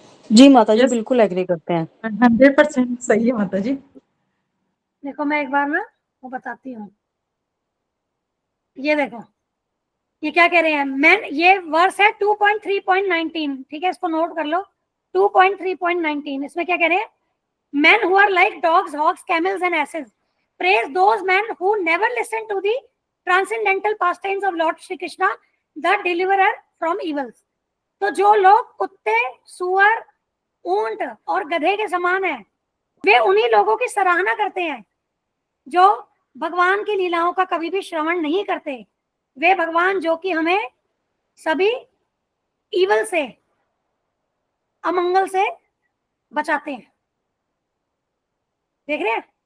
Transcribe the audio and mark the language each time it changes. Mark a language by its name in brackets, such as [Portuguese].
[Hindi] जी माता जी [English] Yes, [Hindi] बिल्कुल agree करते हैं। 100% सही है माता जी। देखो मैं एक बार ना वो बताती हूँ, ये देखो ये क्या कह रहे हैं, मैन, ये वर्स है 2.3.19, ठीक है, इसको नोट कर लो। [English] 2.3.19 [Hindi] इसमें क्या कह रहे हैं, [English] men who are like dogs, hogs, camels and asses praise those men who never listen to the transcendental pastimes of Lord Shri Krishna, the deliverer from evils। [Hindi] तो जो लोग कुत्ते, सुअर, ऊंट और गधे के समान हैं, वे उन्हीं लोगों की सराहना करते हैं जो भगवान की लीलाओं का कभी भी श्रवण नहीं करते। वे भगवान जो कि हमें सभी ईवल से, अमंगल से बचाते हैं। देख रहे हैं?